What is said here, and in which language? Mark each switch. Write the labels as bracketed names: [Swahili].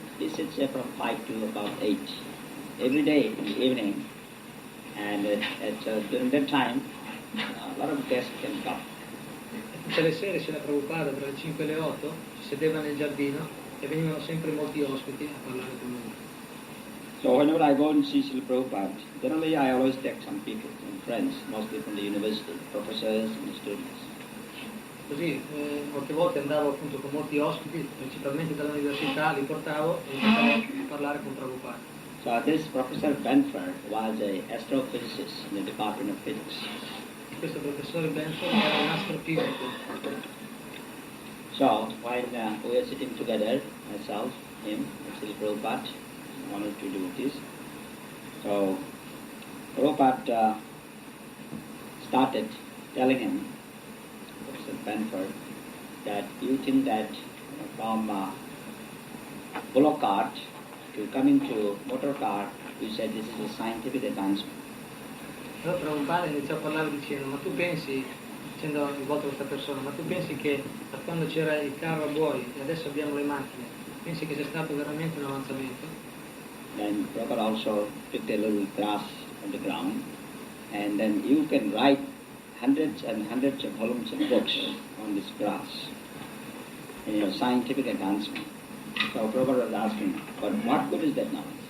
[English] He sits there from 5 to about 8 every day in the evening, and during that time a lot of guests can come. [Italian] Tutte le sere Srila Prabhupada tra le 5 e le 8 si sedeva nel giardino e venivano sempre molti ospiti a parlare con lui. [English] So whenever I go and see Srila Prabhupada, generally I always take some people, some friends, mostly from the university, professors and students. [Italian] Così molte volte andavo appunto con molti ospiti, principalmente dall'università, li portavo e iniziavo a parlare con Prabhupada. [English] So this Professor Benford was an astrophysicist in the Department of Physics. [Italian] Questo professore Benford era un astrofisico. [English] So when we were sitting together, myself, him, and Srila Prabhupada, one or two devotees, so Prabhupada started telling him, Professor Benford, that you think that from bullock cart to coming to motor car, you said this is a scientific advancement. [Italian] Allora Prabhupada iniziò a parlare dicendo, ma tu pensi, dicendo in volta a questa persona, ma tu pensi che da quando c'era il carro a buoi e adesso abbiamo le macchine, pensi che sia stato veramente un avanzamento? [English] Then Prabhupada also picked a little grass on the ground, and then you can write hundreds and hundreds of volumes of books on this grass, in your scientific advancement. So Prabhupada was asking, but what good is that knowledge?